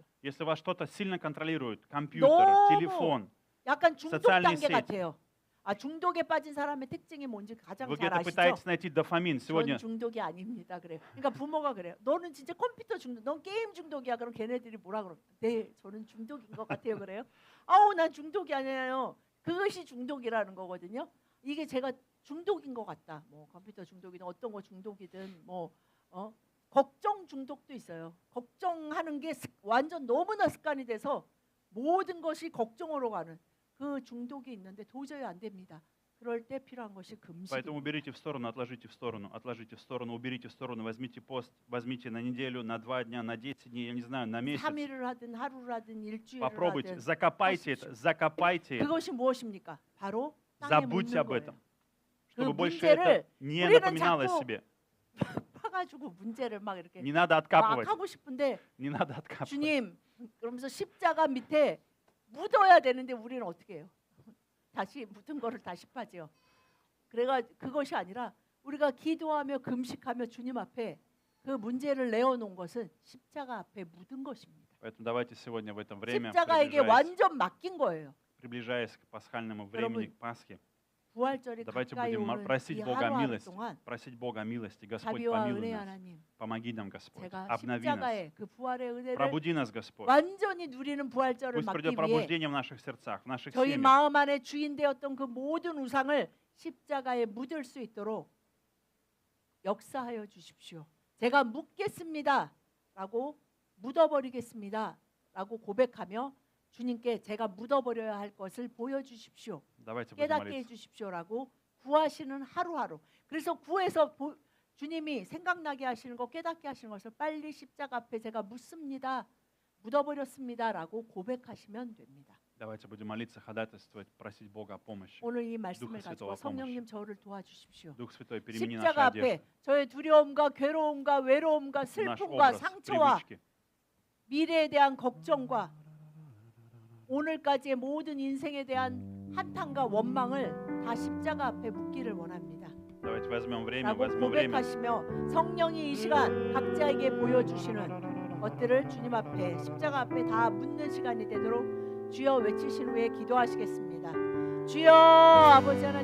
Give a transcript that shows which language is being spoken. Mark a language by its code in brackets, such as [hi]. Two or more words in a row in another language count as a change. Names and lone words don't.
[ru] Если вас что-то сильно контролирует, компьютер, [ko] 너무 [ru] телефон, [ko] 약간 중독 [ru] социальные [ko] 단계 [ru] сети. [ko] 같아요. 중독에 빠진 사람의 특징이 뭔지 가장 [ru] вы [ko] 잘 [ru] где-то [ko] 아시죠? [ru] пытаетесь найти дофамин. [ko] 전 [ru] Сегодня [ko] 중독이 아닙니다. 그래요. 그러니까 부모가 그래요. 너는 진짜 컴퓨터 중독, 넌 게임 중독이야. 그럼 걔네들이 뭐라 그러? 네, 저는 중독인 것 같아요. 그래요. 난 중독이 아니에요. 그것이 중독이라는 거거든요. 이게 제가 중독인 것 같다. 뭐 컴퓨터 중독이든 어떤 거 중독이든 걱정 중독도 있어요. 걱정하는 게 완전 너무나 습관이 돼서 모든 것이 걱정으로 가는 그 중독이 있는데 도저히 안 됩니다. 그럴 때 필요한 것이 [ru] поэтому [ko] 금식입니다. [ru] уберите в сторону, отложите в сторону, отложите в сторону, уберите в сторону, возьмите пост, возьмите на неделю, на 2 дня, на 10 дней, я не знаю, на месяц. [ko] 3일을 하든 하루를 하든 일주일을 [ru] Попробуйте, [ko] 하든 [ru] закопайте это, закопайте это. [ko] 그것이 무엇입니까? 바로 땅에 [ru] Забудьте [ko] 묻는 [ru] об [ko] 거예요. [ru] этом, [ko] 그 [ru] чтобы больше [ko] 문제를 [ru] это не [ko] 우리는 [ru] напоминало о [ko] 자꾸 [ru] себе. [ko] 파가지고 문제를 막 이렇게 [ru] Не надо [ko] 막 [ru] откапывать, [ko] 하고 싶은데 [ru] не надо откапывать. [ko] 주님 그러면서 십자가 밑에 묻어야 되는데 우리는 어떻게 해요? 다시 묻은 거를 다시 파죠. 그래가 그것이 아니라 우리가 기도하며 금식하며 주님 앞에 그 문제를 내어놓은 것은 십자가 앞에 묻은 것입니다. [ru] Поэтому давайте сегодня в это время, [ko] 십자가에게 완전 맡긴 거예요. [ru] приближаясь к пасхальному времени, к Пасхе, [ko] 부활절이 [ru] давайте [ko] 가까이 [ru] будем [ko] 오는 [ru] просить [ko] 이 [ru] Бога [ko] 하루하루 [ru] милости, [ko] 동안 [ru] просить Бога милости. Господь, [ko] 자비와 [ru] помилуй [ko] 은혜 [ru] нас, [ko] 하나님, [ru] помоги нам, Господь, [ko] 제가 [ru] обнови нас, [ko] 십자가의 그 부활의 은혜를 [ru] пробуди нас, Господь. [ko] 완전히 누리는 부활절을 [ru] Пусть [ko] 막기 [ru] придет [ko] 위해 [ru] пробуждение в наших сердцах, в наших [ko] 저희 [ru] семьях. [ko] 마음 안에 주인 되었던 그 모든 우상을 십자가에 묻을 수 있도록 역사하여 주십시오. 제가 묻겠습니다라고 묻어버리겠습니다라고 고백하며 주님께 제가 묻어버려야 할 것을 보여주십시오. [ru] Давайте будем [ko] 깨닫게 [ru] молиться. [ko] 해주십시오라고 구하시는 하루하루. 그래서 구해서 주님이 생각나게 하시는 것, 깨닫게 하시는 것을 빨리 십자가 앞에 제가 묻습니다. 묻어버렸습니다라고 고백하시면 됩니다. [ru] Давайте будем молиться, ходатайствовать, просить Бога о помощи. [ko] 오늘 이 말씀을 [ru] Духа [ko] 가지고 [ru] Святого [ko] 성령님 저를 도와주십시오. [ru] Дух Святой, перемени наши [ko] 십자가 [ru] одежды, [ko] 앞에 저의 두려움과 괴로움과 외로움과 [ru] наш [ko] 슬픔과 [ru] образ, [ko] 상처와 [ru] привычки. [ko] 미래에 대한 걱정과 오늘까지의 모든 인생에 대한 한탄과 원망을 다 십자가 앞에 묻기를 원합니다. [ru] Давайте возьмем время, [ko] 라고 [ru] возьмем время. [ko] 고백하시며 성령이 이 시간 각자에게 보여주시는 것들을 주님 앞에 십자가 앞에 다 묻는 시간이 되도록 주여 외치신 후에 기도하시겠습니다. 주여 아버지 하나님